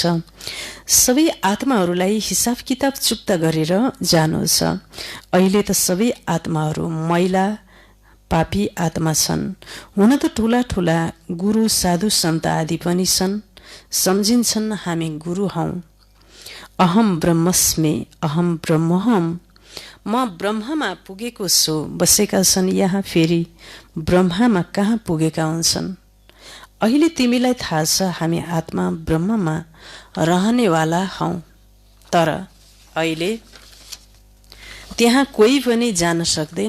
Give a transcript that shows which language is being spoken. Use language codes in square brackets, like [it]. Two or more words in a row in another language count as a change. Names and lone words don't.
[ne] सबै आत्माहरूलाई हिसाब किताब चुक्ता गरेर जानु छ। अहिले त सबै आत्माहरू मैला पापी आत्मा छन्। हुन त ठुला ठुला गुरु साधु सन्त आदि पनि छन्, सम्झिन्छन् हामी गुरु हौँ। [sa] अहम ब्रह्मस्मि अहम ब्रह्महम, [ne] म ब्रह्ममा पुगेको छु। बसेका छन् यहाँ फेरि ब्रह्ममा कहाँ पुगेका हुन्छन्। अहिले तिमीलाई थाहा छ हामी आत्मा ब्रह्ममा रहनेवाला हौँ, तर अहिले त्यहाँ कोही पनि जान सक्दैन।